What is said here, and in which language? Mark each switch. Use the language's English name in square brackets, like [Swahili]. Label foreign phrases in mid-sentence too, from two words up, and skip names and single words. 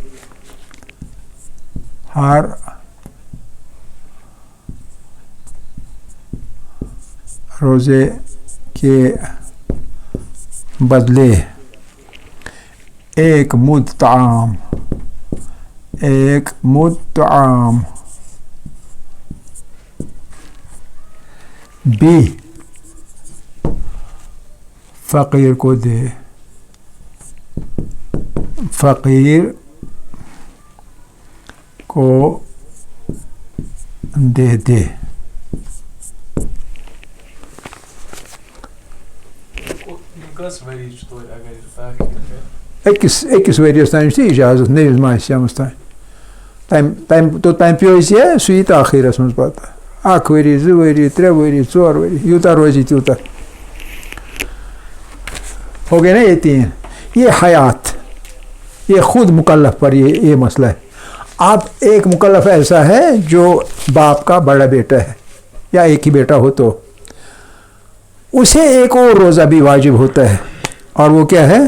[Urdu] ہر روزے کے بدلے ایک مد طعام بھی فقیر کو دے. فقیر کو دے دے. [Kashmiri] أکِس ؤرِیَس تام چھِ اِجازت نٔوِس ماہِ سیامَس تام. توٚتام پیٚو اَسہِ سُہ یی تاخیٖرَس منٛز پَتہٕ 1 ؤری 2 ؤری 3 ؤری 4 ؤری یوٗتاہ روزِ تیوٗتاہ. [Urdu] ہو گئے نا یہ تین، یہ حیات، یہ خود مکلف پر یہ مسئلہ ہے. اب ایک مکلف ایسا ہے جو باپ کا بڑا بیٹا ہے یا ایک ہی بیٹا ہو تو اسے ایک اور روزہ بھی واجب ہوتا ہے، اور وہ کیا ہے?